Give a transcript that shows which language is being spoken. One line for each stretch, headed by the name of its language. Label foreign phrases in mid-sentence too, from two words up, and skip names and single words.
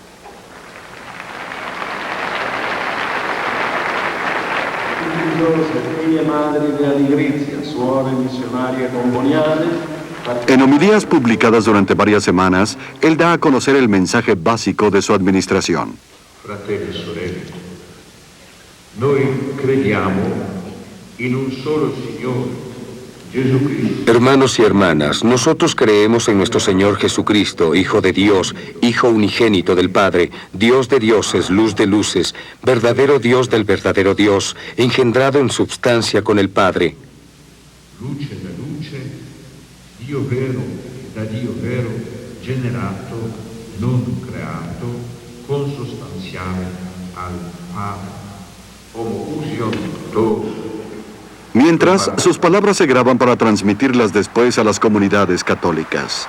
Spanish: En homilías publicadas durante varias semanas, él da a conocer el mensaje básico de su administración.
Italian: Fratelli e sorelle, noi crediamo in un solo Signore,
Spanish: Hermanos y hermanas, nosotros creemos en nuestro Señor Jesucristo, Hijo de Dios, Hijo unigénito del Padre, Dios de dioses, luz de luces, verdadero Dios del verdadero Dios, engendrado en substancia con el Padre.
Italian: Luce da luce, Dio vero da Dio vero, generato, non creato, consustanziale al Padre.
Greek: Homoousion to.
Spanish: Mientras, sus palabras se graban para transmitirlas después a las comunidades católicas.